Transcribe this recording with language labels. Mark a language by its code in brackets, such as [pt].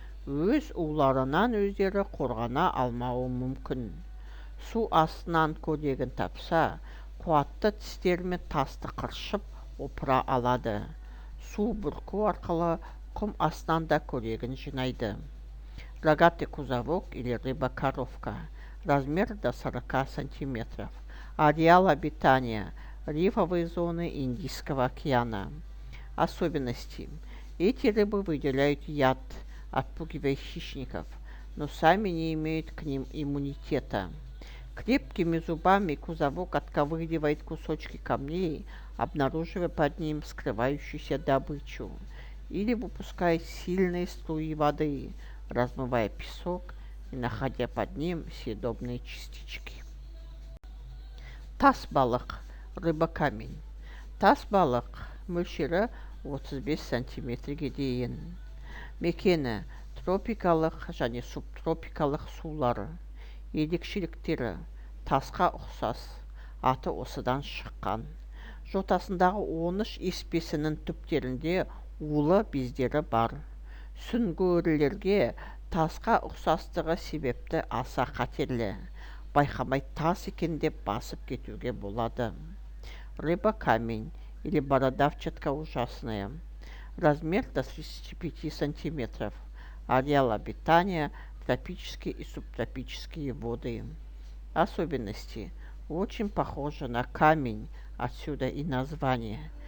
[kk] Өз уларынан өздері қорғана алмауы мүмкін. Су астынан көрегін тапса, қуатты тістерімен тасты қыршып опыра алады. Су бүрку арқылы құм астынан да көрегін жинайды. [ru] Рогатый кузовок или рыба-коровка. Размер до 40 сантиметров. Ареал обитания – рифовые зоны Индийского океана. Особенности. Эти рыбы выделяют яд, отпугивая хищников, но сами не имеют к ним иммунитета. Крепкими зубами кузовок отковыривает кусочки камней, обнаруживая под ним скрывающуюся добычу, или выпуская сильные струи воды, размывая песок и находя под ним съедобные частички. [kk] Тас балық, [ru] рыба-камень. [kk] Тас балық мөлшері 35 сантиметрге дейін. Мекені тропикалық және субтропикалық сулары. Ерекшеліктері тасқа ұқсас, аты осыдан шыққан. Жотасындағы 13 еспесінің түптерінде улы бездері бар. Сүңгуірлерге тасқа ұқсастығы себепті аса қатерлі. Байқамай тас екен деп басып кетуге болады. [ru] Рыба-камень или бородавчатка ужасная. Размер до 35 сантиметров. Ареал обитания – тропические и субтропические воды. Особенности. Очень похожа на камень, отсюда и название.